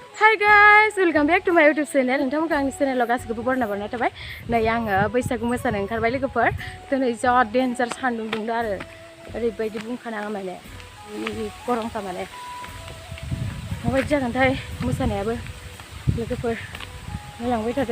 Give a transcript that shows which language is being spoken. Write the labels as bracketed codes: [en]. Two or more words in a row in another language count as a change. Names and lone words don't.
[en] Hi guys, welcome back to my YouTube channel. [brx] नोंथांमोनखौ आंनि चेनेलाव गासिखौबो बरायना थाबाय। नै आङो बैसागु मोसानो ओंखारबाय लोगोफोर। दिनै जा डेन्जार सान्दुं दुंदों आरो ओरैबायदि बुंखानाङा माने गरमखा माने माबायदि जागोनथाय मोसानायाबो लोगोफोर नायलांबाय थादो।